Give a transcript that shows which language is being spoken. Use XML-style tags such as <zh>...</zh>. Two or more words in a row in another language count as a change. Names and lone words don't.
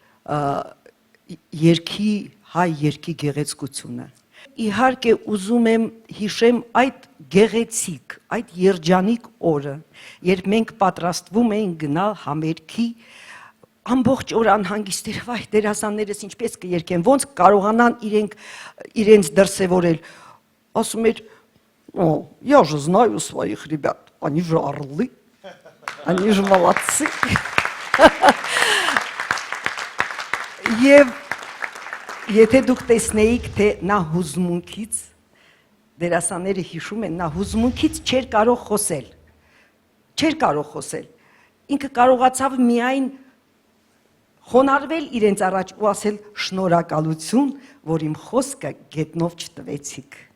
<hy>հայ երգի գեղեցկությունը։ Իհարկե ուզում եմ հիշեմ այդ գեղեցիկ, այդ երջանիկ օրը, երբ մենք պատրաստվում էինք գնալ համերգի, ամբողջ օր անհանգիստ էր, վայ, դերասաններս ինչպես կերկեն, ոնց կարողանան իրենց դրսևորել։ Ասում էր,</hy> <ru>я же знаю своих ребят, они же орлы, они же молодцы։</ru> <hy>Եվ եթե դուք տեսնեիք, թե նա հուզմունքից, դերասանները հիշում են, նա հուզմունքից չէր կարող խոսել, ինքը կարողացավ միայն խոնարհվել իրենց առաջ ու ասել շնորհակալություն, որ իմ խոսքը գետնով չտվեցիք։</hy>